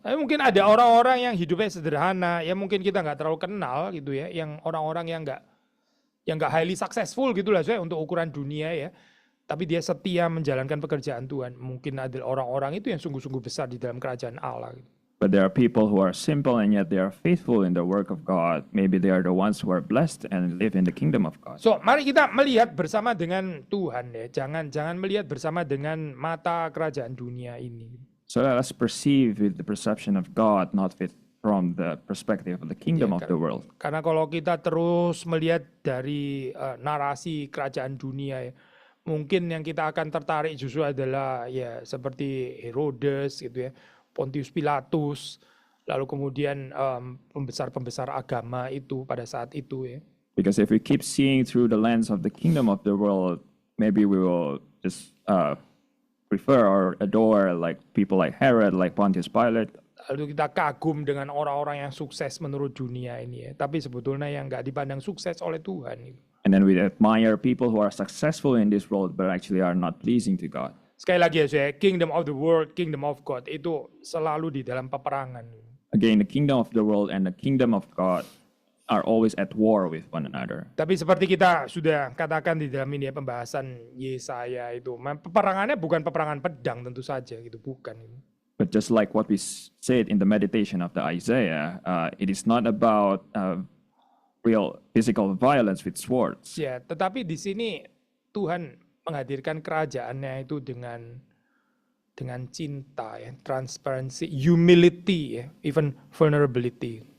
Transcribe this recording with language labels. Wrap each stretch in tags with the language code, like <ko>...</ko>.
<id>Tapi mungkin ada orang-orang yang hidupnya sederhana, ya mungkin kita nggak terlalu kenal gitu ya, yang orang-orang yang yang nggak</id> <en>highly successful</en> <id>gitu lah untuk ukuran dunia ya. Tapi dia setia menjalankan pekerjaan Tuhan. Mungkin ada orang-orang itu yang sungguh-sungguh besar di dalam kerajaan Allah. Gitu.</id> <en>But there are people who are simple and yet they are faithful in the work of God. Maybe they are the ones who are blessed and live in the kingdom of God.</en> <id>So, mari kita melihat bersama dengan Tuhan ya. Jangan melihat bersama dengan mata kerajaan dunia ini.</id> <en>So let us perceive with the perception of God, not from the perspective of the kingdom of the world.</en> <id>Karena kalau kita terus melihat dari narasi kerajaan dunia ya, mungkin yang kita akan tertarik justru adalah ya seperti Herodes gitu ya, Pontius Pilatus, lalu kemudian pembesar-pembesar agama itu pada saat itu ya.</id> <en>Because if we keep seeing through the lens of the kingdom of the world, maybe we will just prefer or adore like people like Herod, like Pontius Pilate.</en> <id>Lalu kita kagum dengan orang-orang yang sukses menurut dunia ini ya. Tapi sebetulnya yang nggak dipandang sukses oleh Tuhan. Gitu.</id> <en>And then we admire people who are successful in this world but actually are not pleasing to God.</en> <id>Sekali lagi ya saya,</id> <en>kingdom of the world, kingdom of God</en> <id>itu selalu di dalam peperangan.</id> <en>Again, the kingdom of the world and the kingdom of God are always at war with one another.</en> <id>Tapi seperti kita sudah katakan di dalam ini ya pembahasan Yesaya itu, peperangannya bukan peperangan pedang tentu saja gitu, bukan.</id> <en>But just like what we said in the meditation of the Isaiah, it is not about real physical violence with swords.</en> <id>Ya, tetapi di sini Tuhan menghadirkan kerajaannya itu dengan cinta, ya,</id> <en>transparency, humility,</en> <id>ya,</id> <en>even vulnerability.</en>